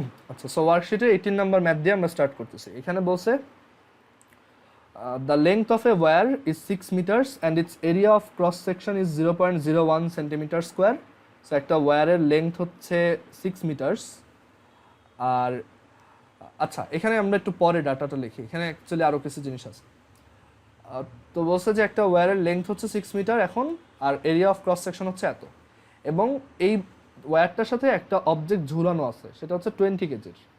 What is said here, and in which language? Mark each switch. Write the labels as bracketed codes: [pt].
[bn] আচ্ছা, so ওয়ার্কশিটে 18 number math দিয়ে আমরা স্টার্ট করতেছি। এখানে বলছে [en] the length of a wire is 6 meters and its area of cross section is 0.01 centimeter square. [bn] So একটা ওয়্যারের লেংথ হচ্ছে 6 মিটার্স। আর আচ্ছা, এখানে আমরা একটু পরে ডাটাটা লিখি, এখানে অ্যাকচুয়ালি আরও কিছু জিনিস আছে। তো বলছে যে একটা ওয়্যারের লেংথ হচ্ছে 6 মিটার এখন, আর এরিয়া অফ ক্রস সেকশন হচ্ছে এত, এবং এই ওয়্যারটার সাথে একটা অবজেক্ট ঝুলানো আছে, সেটা হচ্ছে 20 কেজির।